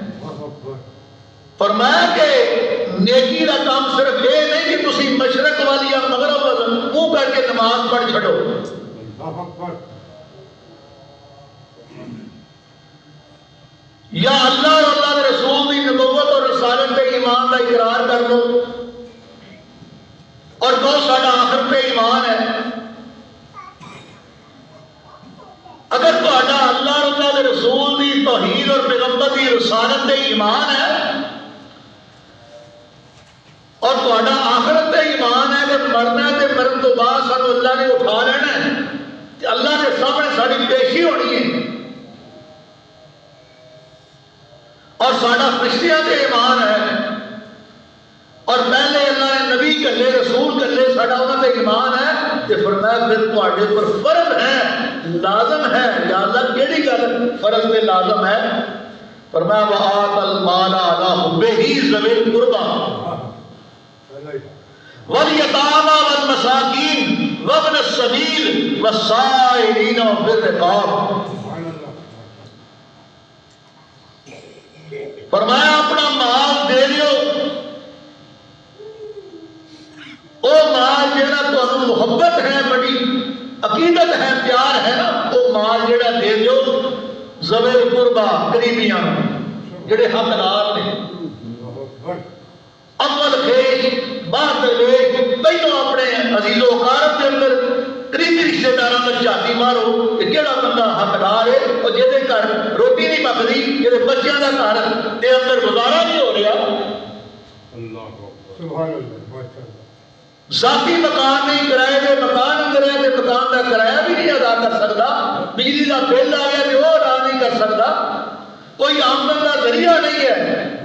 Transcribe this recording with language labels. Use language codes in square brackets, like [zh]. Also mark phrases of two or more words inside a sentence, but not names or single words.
[ur] فرمایا کہ نیکی کا کام صرف یہ نہیں کہ [pa] تسی مشرق والی یا مغرب منہ کر کے نماز پڑھ چھڑو، [ur] یا اللہ اور اللہ کے رسول کی نبوت اور رسالت کے ایمان کا اقرار کر لو، اور دو ساڈا آخرت پہ ایمان ہے. [pa] اگر تہاڈا اللہ اور اللہ کے رسول دی توحید اور پیغمبر دی رسالت تے ایمان ہے اور تہاڈا آخرت تے ایمان ہے کہ مرنا ہے تے مرن تو بعد سانو اللہ نے اٹھا لینا ہے تے اللہ کے سامنے ساری پیشی ہونی ہے اور ساڈا فرشتیاں تے ایمان ہے اور پہلے اللہ نے نبی کلے رسول کلے ساڈا انہاں تے ایمان ہے تے فرمایا پھر تہاڈے پر فرض ہے لازم ہے. یا اللہ کیڑی گل فرض تے لازم ہے؟ [ar] فرمایا وآت المال علی حبہ ذوی القربى والیتامی والمساکین وابن السبیل والسائلین وفی الرقاب. [pa] فرمایا اپنا مال دے دیو او مال جہاں تمہیں محبت ہے بڑی عقیدت ہے پیار ہے نا وہ مال جہاں دے دیو [ar] ذوی القربى [pa] قریبیاں جڑے حقدار نے. [fa] اول خیش بعد درویش [pa] پہلو اپنے عزیز و اقارب کے اندر قریبی رشتے داراں دا جھاتی مارو کہ کیڑا بندہ حقدار ہے اور جہدے گھر روٹی نہیں پکدی جہدے بچیاں دا گھر دے اندر گزارا نہیں ہو رہا. [ar] سبحان اللہ. [pa] ذاتی مکان نہیں کرائے دے مکان اندر ہے تے مکان دا کرایہ بھی نہیں ادا کر سکتا. بجلی دا بل آ گیا تے وہ ادا نہیں کر سکتا. کوئی آمدن دا ذریعہ نہیں ہے.